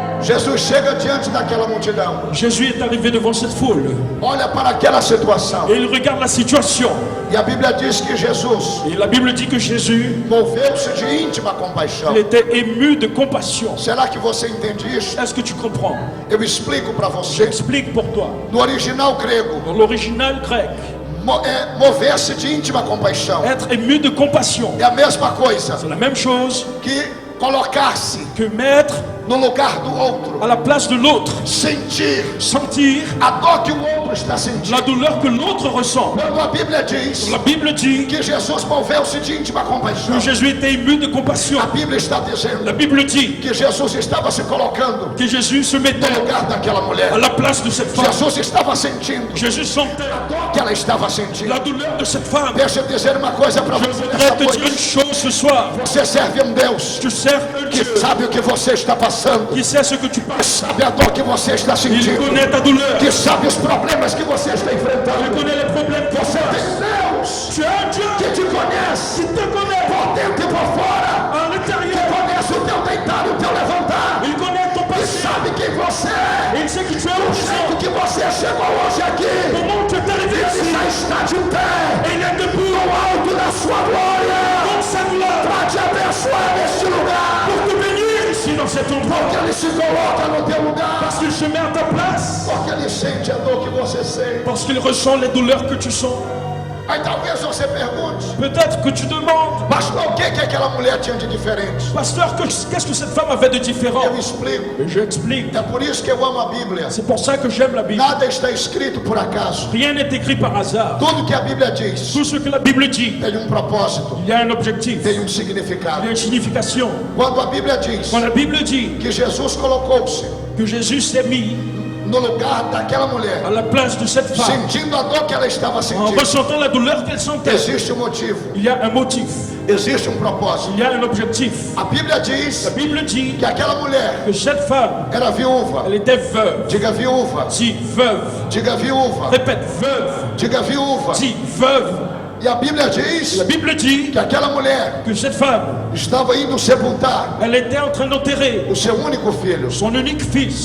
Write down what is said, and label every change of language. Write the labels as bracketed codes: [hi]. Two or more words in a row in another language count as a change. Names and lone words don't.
[pt] Jesus chega diante daquela multidão. [fr] Jésus est arrivé devant cette foule. [pt] Olha para aquela situação. [fr] Et il regarde la situation. [pt] E a Bíblia diz que Jesus [fr] Et la Bible dit que Jésus, [pt] moveu-se de íntima compaixão. [fr] il était ému de compassion. [pt] Será que você entende isso? [fr] Est-ce que tu comprends? [pt] Eu explico para você. [fr] J'explique pour toi. [pt] No original grego, [fr] Dans l'original grec, [pt] mover-se de íntima compaixão [fr] être ému de compassion, [pt] é a mesma coisa [fr] c'est la même chose [pt] que colocar-se [fr] que mettre [pt] no lugar do outro, [fr] à la place de l'autre, [pt] sentir [fr] sentir [pt] a dor que o outro está sentindo. [fr] la douleur que l'autre ressent. [pt] Quando a Bíblia diz [fr] La Bible dit [pt] que Jesus moveu-se de íntima compaixão, [fr] que Jésus était ému de compassion. [pt] a Bíblia está [fr] La [pt] dizendo [fr] Bible dit [pt] que Jesus estava se colocando [fr] que Jésus se mettait [pt] no lugar daquela mulher. [fr] à la place de cette femme. [pt] Jesus estava sentindo [fr] Jésus sentait [pt] a dor que ela estava sentindo. [fr] la douleur de cette femme. [pt] Deixa eu dizer uma coisa para [fr] Je [pt] você [fr] voudrais [pt] nessa [fr] te dire une [pt] noite. [fr] chose ce soir. [pt] Você serve um Deus [fr] Tu sers un [pt] que [fr] Dieu [pt] sabe o que você está passando, [fr] qui sait ce que tu passes. [pt] sabe a dor que você está [fr] Il [pt] sentindo, [fr] connaît ta douleur. [pt] que sabe os problemas que você está [fr] Il [pt] enfrentando. [fr] connaît les problèmes que [pt] Você [fr] tu [pt] tem [fr] as. [pt] Deus [fr] Tu as un Dieu [pt] que te conhece [fr] qui te connaît [pt] por dentro e por fora, [fr] à [pt] que [fr] l'intérieur. [pt] conhece o teu deitar e o teu levantar, [fr] Il connaît ton [pt] que [fr] passé. [pt] sabe quem você é, [fr] Il sait qui tu es [pt] o [fr] au [pt] jeito [fr] présent. [pt] que você chegou hoje aqui. [fr] Comment tu es arrivé [pt] Ele [fr] ici. [pt] já está de pé [fr] Et il est debout [pt] no alto da sua glória [fr] dans sa gloire [pt] para te abençoar neste lugar, [fr] pour te bénir ici dans cet endroit. [pt] porque ele se coloca no teu lugar, [fr] Parce qu'il se met à ta place. [pt] porque ele sente a dor que você sente. [fr] Parce qu'il ressent les douleurs que tu sens. [pt] Aí talvez você pergunte, [fr] Peut-être que tu demandes, [pt] pastor, o que aquela mulher tinha de diferente? [fr] pasteur, qu'est-ce que cette femme avait de différent? [pt] Eu explico. [fr] Et je explique. [pt] É por isso que eu amo a Bíblia. [fr] C'est pour ça que j'aime la Bible. [pt] Nada está escrito por acaso. [fr] Rien n'est écrit par hasard. [pt] Tudo que a Bíblia diz [fr] Tout ce que la Bible dit, [pt] tem propósito, [fr] il y a un objectif, [pt] tem [fr] il y [pt] significado. [fr] a une signification. [pt] Quando a Bíblia diz [fr] Quand la Bible dit [pt] que Jesus colocou-se [fr] que Jésus s'est mis [pt] no lugar daquela mulher, [fr] à la place de cette femme, [pt] sentindo a dor que ela estava [fr] en [pt] sentindo, [fr] ressentant la douleur qu'elle sentait, [pt] existe motivo, [fr] il y a un motif, [pt] existe propósito. [fr] il y a un objectif. [pt] A Bíblia diz [fr] La Bible dit [pt] que aquela mulher [fr] que cette femme, [pt] era viúva. [fr] elle était veuve. [pt] Diga viúva, [fr] Si, veuve. [pt] diga viúva, [fr] Répète, veuve. [pt] diga viúva. [fr] Si, veuve. [pt] E a Bíblia diz [fr] La Bible dit [pt] que aquela mulher [fr] que cette femme, [pt] estava indo sepultar [fr] elle était en train d'enterrer [pt] o seu único filho. [fr] son unique fils.